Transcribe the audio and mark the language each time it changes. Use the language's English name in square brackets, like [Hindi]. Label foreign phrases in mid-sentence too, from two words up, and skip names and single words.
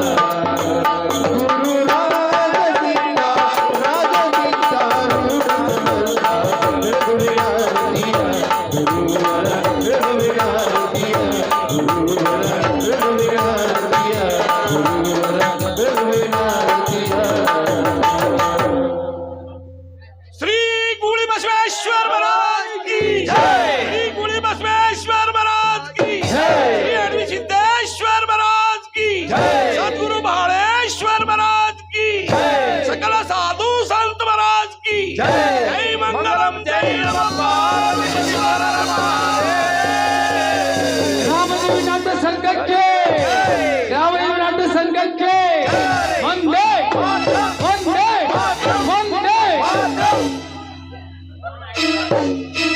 [Kannada] ಗುರುರಾಜ ಶ್ರೀಕಾರುಣ ಸಮರ್ಥ ರಘುವಿನಾರತಿಯ ಗುರುವರ ರಘುವಿನಾರತಿಯ ಗುರುವರ ರಘುವಿನಾರತಿಯ ಗುರುವರ ರಘುವಿನಾರತಿಯ [Hindi] श्री गुड़ी बसवेश्वर महाराज की श्री गुड़ी बसवेश्वर महाराज की श्री अडवी सिद्धेश्वर महाराज की सद्गुरु भाड़ेश्वर महाराज की सकल साधु संत महाराज की जय मंगलम जय नमः पार्वती शिवाय नमः। [Kannada] ರಾಮದೇವಿ ನಾಟ್ಯ ಸಂಘಕ್ಕೆ ರಾಮದೇವಿ ನಾಟ್ಯ ಸಂಘಕ್ಕೆ ಒಂದೇ ಒಂದೇ ಒಂದೇ